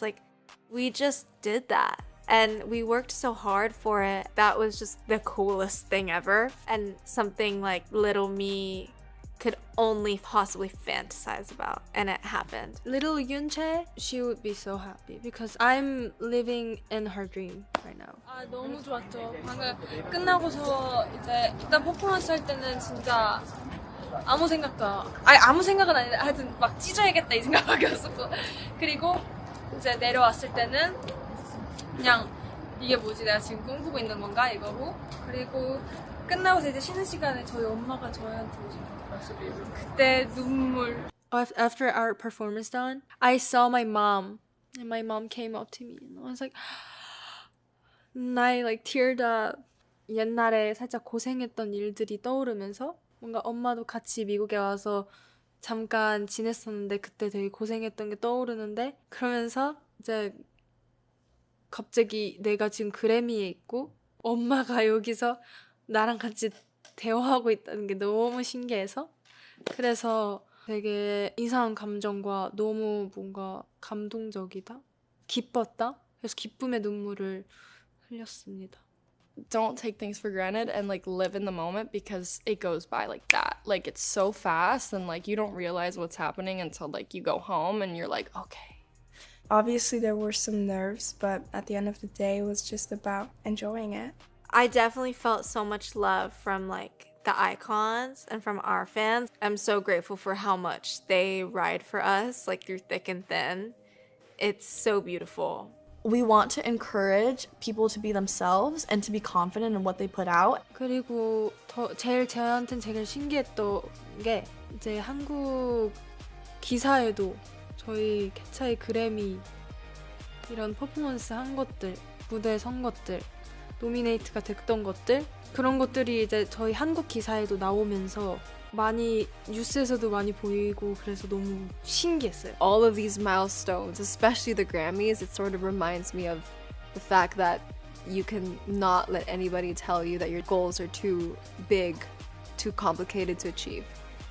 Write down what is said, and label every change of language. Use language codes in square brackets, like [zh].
[en] Like we just did that. And we worked so hard for it. That was just the coolest thing ever. And something like little me could only possibly fantasize about. And it happened. Little Yunche, she would be so happy because I'm living in her dream right now. [ko] 아, 너무 좋았죠. 방금 끝나고서 이제 일단 퍼포먼스 할 때는 진짜 아무 생각은 아니라 하여튼 막 찢어야겠다 이 생각밖에 없었고, 그리고 이제 내려왔을 때는 그냥 이게 뭐지, 내가 지금 꿈꾸고 있는 건가 이거고, 그리고 끝나고서 이제 쉬는 시간에 저희 엄마가 저희한테 오시고 그때 눈물. [en] After our performance done, I saw my mom and my mom came up to me and I was like, I like teared up. [ko] 옛날에 살짝 고생했던 일들이 떠오르면서 뭔가 엄마도 같이 미국에 와서 잠깐 지냈었는데 그때 되게 고생했던 게 떠오르는데, 그러면서 이제 갑자기 내가 지금 그래미에 있고 엄마가 여기서 나랑 같이 대화하고 있다는 게 너무 신기해서, 그래서 되게 이상한 감정과 너무 뭔가 감동적이다, 기뻤다, 그래서 기쁨의 눈물을 흘렸습니다. [en] Don't take things for granted and like live in the moment because it goes by like that. Like it's so fast and like you don't realize what's happening until like you go home and you're like, okay. Obviously there were some nerves, but at the end of the day it was just about enjoying it. I definitely felt so much love from like the icons and from our fans. I'm so grateful for how much they ride for us, like through thick and thin. It's so beautiful. We want to encourage people to be themselves and to be confident in what they put out. [ko] 그리고 저한테는 제일 신기했던 게 이제 한국 기사에도 저희 캣차이 그래미 이런 퍼포먼스 한 것들, 무대에 선 것들, 노미네이트가 됐던 것들, 그런 것들이 이제 저희 한국 기사에도 나오면서 많이 뉴스에서도 많이 보이고 그래서 너무 신기했어요. [en] All of these milestones, especially the Grammys, it sort of reminds me of the fact that you can not let anybody tell you that your goals are too big, too complicated to achieve.